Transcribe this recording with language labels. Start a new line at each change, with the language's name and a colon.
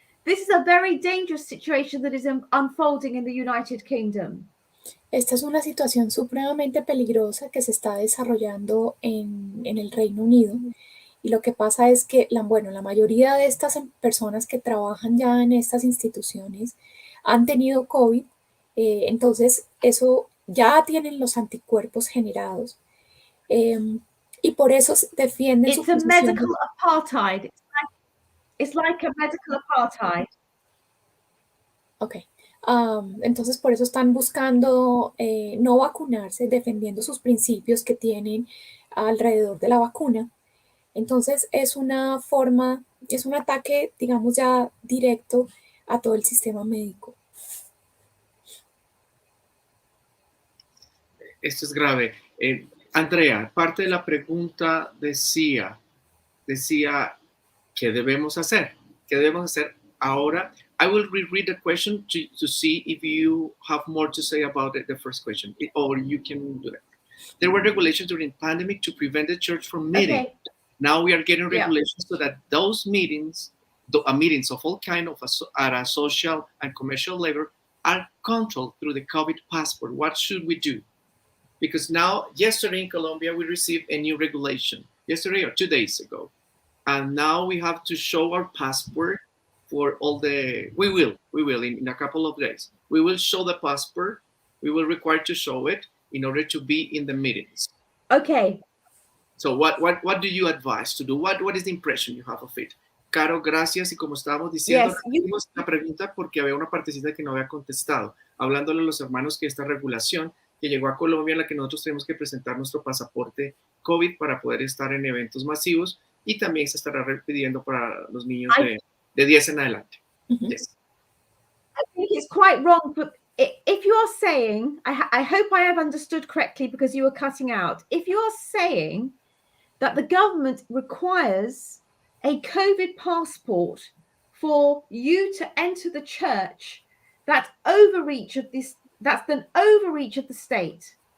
English: This is a very dangerous situation that is unfolding in the United Kingdom.
Spanish: Esta es una situación supremamente peligrosa que se está desarrollando en el Reino Unido. Y lo que pasa es que la mayoría de estas personas que trabajan ya en estas instituciones han tenido COVID, entonces eso ya tienen los anticuerpos generados. Y por eso defienden su posición.
English: It's a medical apartheid. It's like a medical apartheid. Okay.
Spanish: Entonces por eso están buscando no vacunarse, defendiendo sus principios que tienen alrededor de la vacuna. Entonces es un ataque, digamos, ya directo a todo el sistema médico. Esto es grave. Andrea, parte de la pregunta decía, ¿qué debemos hacer? ¿Qué debemos hacer ahora?
English: I will reread the question to see if you have more to say about it, the first question, or you can do that. There were regulations during the pandemic to prevent the church from meeting. Okay. Now we are getting regulations so that those meetings, meetings of all kind of at a social and commercial level, are controlled through the COVID passport. What should we do? Because now, yesterday in Colombia, we received a new regulation, yesterday or 2 days ago. And now we have to show our passport for all we will in a couple of days. We will show the passport. We will require to show it in order to be in the meetings. Okay. So what do you advise to do? What is the impression you have of it?
Spanish: Caro, gracias. Y como estábamos diciendo, hicimos la pregunta porque había una participante que no había contestado, hablándole a los hermanos que esta regulación que llegó a Colombia en la que nosotros tenemos que presentar nuestro pasaporte COVID para poder estar en eventos masivos y también se estará pidiendo para los niños de 10 en adelante. Mm-hmm.
English: Yes. I think it's quite wrong, but if you're saying, I hope I have understood correctly because you were cutting out, if you're saying that the government requires a COVID passport for you to enter the church, that's an overreach of the state.